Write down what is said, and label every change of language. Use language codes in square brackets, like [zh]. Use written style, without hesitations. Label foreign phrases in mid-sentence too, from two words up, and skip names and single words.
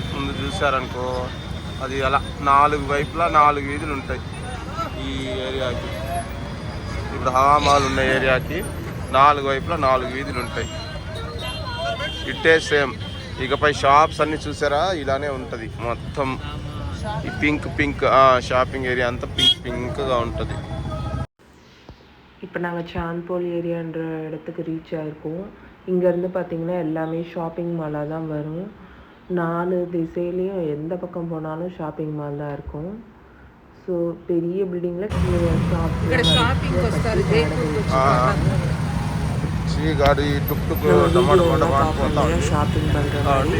[te] ముందు చూసారనుకో, అది అలా 4 వైపులా 4 వీధులు ఉంటాయి ఈ ఏరియాకి. ఇప్పుడు హవామాల్ ఉన్న ఏరియాకి 4 వైపులా 4 వీధులు ఉంటాయి. ఇట్టే సేమ్. ఇకపై షాప్స్ అన్నీ చూసారా, ఇలానే ఉంటుంది మొత్తం. ఈ [en] pink shopping area [te] అంతా పింక్గా ఉంటుంది. [ta] இப்போ நாங்கள் சாந்த்போல் ஏரியான்ற இடத்துக்கு ரீச் ஆகிருக்கோம். இங்கேருந்து பார்த்திங்கன்னா எல்லாமே [en] shopping mall [ta] தான் வரும். 4 திசையிலையும் எந்த பக்கம் போனாலும் [en] shopping mall [ta] தான் இருக்கும். ஸோ பெரிய பில்டிங்கில் షాపింగ్ பண்ணுற மாதிரி.